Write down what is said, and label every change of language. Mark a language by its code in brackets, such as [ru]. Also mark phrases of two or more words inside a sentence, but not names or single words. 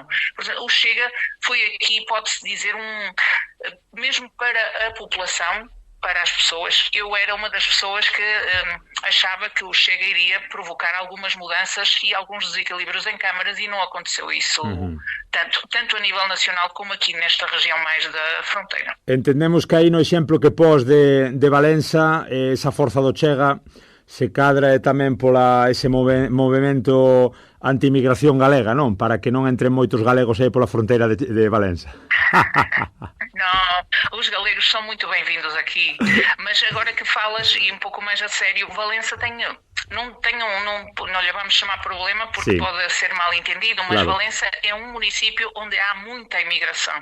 [pt] Portanto, o Chega foi aqui, pode-se dizer, mesmo para a população, para as pessoas, eu era uma das pessoas que achava que o Chega iria provocar algumas mudanças e alguns desequilíbrios em câmaras, e não aconteceu isso tanto a nível nacional como aqui nesta região mais da fronteira. [gl] Entendemos que aí no exemplo que pos de Valença, esa forza do Chega se cadra tamén pola ese movimento anti-inmigración galega, non? Para que non entren moitos galegos aí pola fronteira de Valença. [pt] Não, os galegos são muito bem-vindos aqui, mas agora que falas, e um pouco mais a sério, Valença não lhe vamos chamar problema porque sim, pode ser mal entendido, mas claro, Valença é um município onde há muita imigração.